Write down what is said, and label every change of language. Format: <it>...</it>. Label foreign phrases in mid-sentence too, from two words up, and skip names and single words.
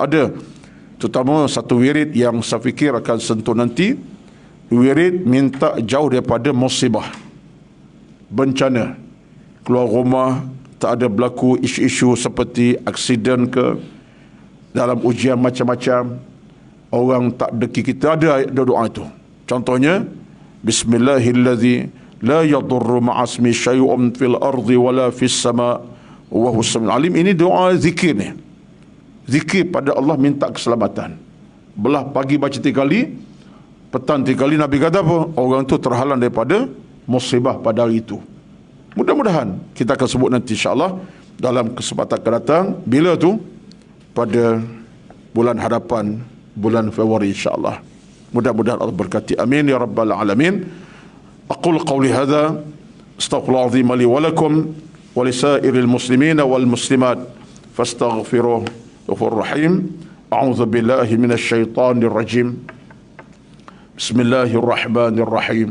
<ms>Ada terutama satu wirid yang saya fikir akan sentuh nanti, wirid minta jauh daripada musibah, bencana. Keluar rumah tak ada berlaku isu-isu seperti aksiden ke, dalam ujian macam-macam, orang tak deki kita, ada doa itu. Contohnya,</ms> <ar>بسم الله الذي لا يضر مع اسمه شيء في الأرض ولا في السماء وهو السميع العليم.</ar> <ms>Ini doa zikir ni. Zikir pada Allah minta keselamatan. Belah pagi baca 3 kali, petang 3 kali. Nabi kata apa? Orang tu terhalang daripada musibah pada hari itu. Mudah-mudahan kita akan sebut nanti insya-Allah dalam kesempatan akan datang. Bila tu? Pada bulan hadapan, bulan Februari insya-Allah. Mudah-mudahan Allah berkati.</ms> <ar>آمين يا رب العالمين. أقول قولي هذا استغفر الله العظيم لي ولكم ولسائر المسلمين والمسلمات فاستغفروه غفور رحيم. أعوذ بالله من الشيطان الرجيم. بسم الله الرحمن الرحيم.</ar>